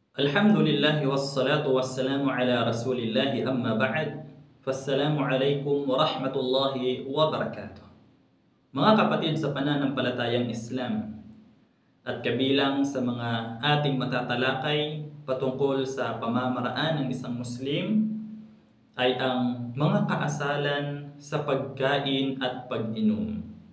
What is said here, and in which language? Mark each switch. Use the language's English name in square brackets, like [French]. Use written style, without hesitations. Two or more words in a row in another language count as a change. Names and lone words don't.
[Arabic] الحمد لله والصلاة والسلام على رسول الله أما بعد. فالسلام عليكم ورحمة الله وبركاته. [Filipino] Mga kapatid sa pananampalatayang Islam at kabilang sa mga ating matatalakay patungkol sa pamamaraan ng isang Muslim ay ang mga kaasalan sa pagkain at pag-inom.